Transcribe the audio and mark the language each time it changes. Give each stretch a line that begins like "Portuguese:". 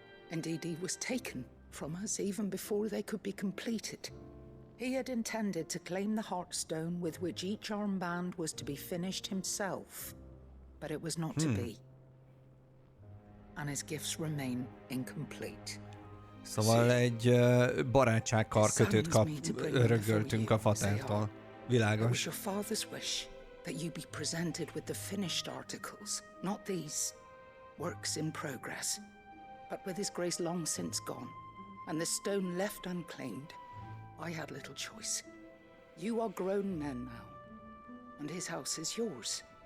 English: Indeed, he was taken from us even before they could be completed. He had intended to claim the Heartstone with which each armband was to be finished himself, but it was not to be. And his gifts remain incomplete.
Hungarian: Szóval egy barátságkarkötőt örököltünk a fatertól.
English: It was
Hungarian: Világos.
English: your father's wish that you be presented with the finished articles, not these works in progress. But with his grace long since gone, and the stone left unclaimed, I had little choice. You are grown men now, and his house is yours.